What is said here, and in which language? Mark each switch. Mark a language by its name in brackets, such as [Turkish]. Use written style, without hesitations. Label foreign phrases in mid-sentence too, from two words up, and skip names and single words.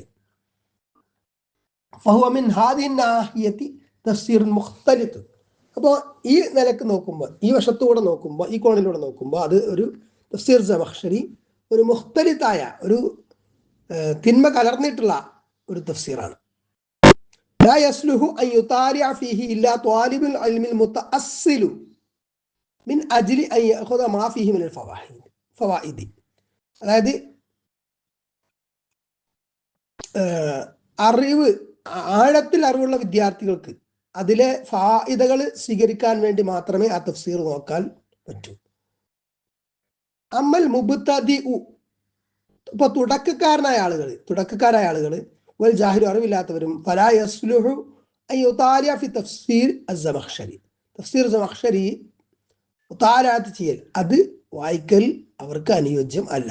[Arabic] فهو من هذه الناحية تفسير مختلط, [Malayalam] അപ്പോൾ ഈ നിലക്ക് നോക്കുമ്പോൾ, ഈ വശത്തൂടെ നോക്കുമ്പോൾ, ഈ കോണിലൂടെ നോക്കുമ്പോൾ അത് ഒരു തഫ്സീർ സമഖ്ശരി ഒരു മുഖ്തലിത്തായ ഒരു തിന്മ കലർന്നിട്ടുള്ള ഒരു തഫ്സീറാണ്. [Arabic] لا يصلح أن يطالع فيه إلا طالب العلم المتأصل من أجل أن يأخذ ما فيه من الفوائد. [Malayalam] അതായത് ആഴത്തിൽ അറിവുള്ള വിദ്യാർത്ഥികൾക്ക് അതിലെ ഫായിദകൾ സ്വീകരിക്കാൻ വേണ്ടി മാത്രമേ ആ തഫ്സീർ നോക്കാൻ പറ്റൂ. [Arabic] أما المبتدئ, [Malayalam] ഇപ്പൊ തുടക്കക്കാരായ ആളുകൾ [Arabic] والجاهل, [Malayalam] അറിവില്ലാത്തവരും [Arabic] فلا يصلح أن يطالع في تفسير الزمخشري, [Malayalam] തഫ്സീർ സമഖ്ശരി മുതാലഅത്ത് ചെയ്യൽ, അത് വായിക്കൽ അവർക്ക് അനുയോജ്യം അല്ല.